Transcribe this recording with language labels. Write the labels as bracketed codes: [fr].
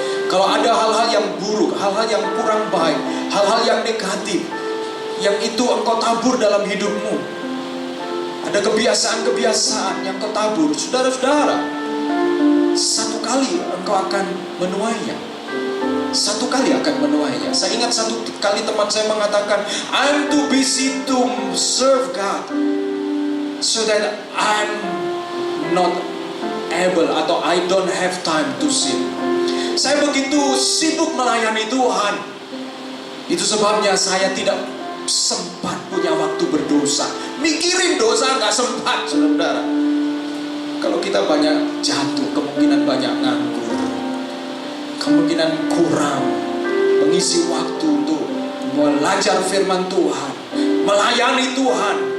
[id] Kalau ada hal-hal yang buruk, hal-hal yang kurang baik, hal-hal yang negatif, yang itu engkau tabur dalam hidupmu, ada kebiasaan-kebiasaan yang kau tabur, saudara-saudara, satu kali engkau akan menuainya. Satu kali akan menuainya. Saya ingat satu kali teman saya mengatakan, [en] I'm too busy to serve God, so that I'm not able, atau I don't have time to sin. [id] Saya begitu sibuk melayani Tuhan, itu sebabnya saya tidak sempat punya waktu berdosa. Mikirin dosa gak sempat, saudara. Kalau kita banyak jatuh, kemungkinan banyak nganggur, kemungkinan kurang mengisi waktu untuk belajar firman Tuhan, melayani Tuhan.